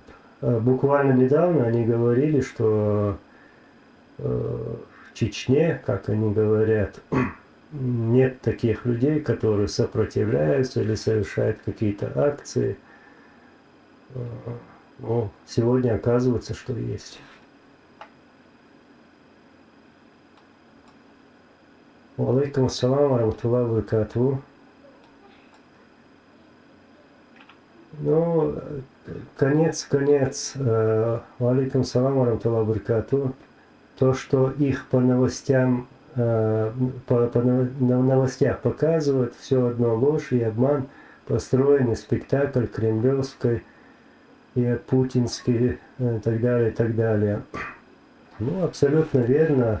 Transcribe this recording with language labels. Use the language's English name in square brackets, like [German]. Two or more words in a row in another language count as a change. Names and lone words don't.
[Russian] Буквально недавно они говорили, что в Чечне, как они говорят, нет таких людей, которые сопротивляются или совершают какие-то акции. Но сегодня оказывается, что есть. [Arabic] عليكم السلام وبركاته. [Russian] Ну, конец. [Arabic] عليكم السلام وبركاته. [Russian] То, что их по новостям, на новостях показывают, все одно ложь и обман, построенный спектакль кремлевской и путинский, и так далее, и так далее. Ну, абсолютно верно.